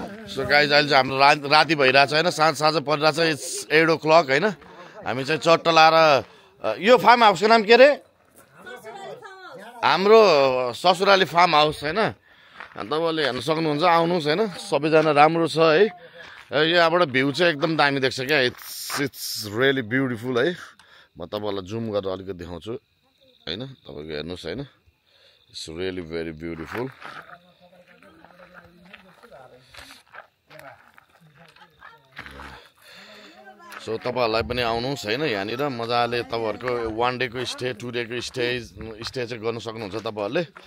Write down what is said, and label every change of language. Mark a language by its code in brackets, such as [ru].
[en] so guys [ne] अहिले चाहिँ हाम्रो राति भइरहेछ होइन साँझ परिरहेछ 8 o'clock होइन। हामी चाहिँ चट्ट लाएर यो फार्म हाउसको नाम के अरे? हाम्रो ससुराली फार्म हाउस होइन। तपाईँले हेर्न सक्नुहुन्छ आउनुहोस् होइन। सबैजना राम्रो छ है। यहाँबाट भ्यू चाहिँ एकदम दामी देख्छ क्या। [en] It's really beautiful है। [ne] म तपाईँहरूलाई जुम गरेर अलिकति देखाउँछु होइन। तपाईँको हेर्नुहोस् होइन। [en] It's really very beautiful. [ne] So तपाईँहरूलाई पनि आउनुहोस् होइन। यहाँनिर मजाले तपाईँहरूको 1 डेको स्टे 2 डेको स्टे चाहिँ गर्नु सक्नुहुन्छ तपाईँहरूले।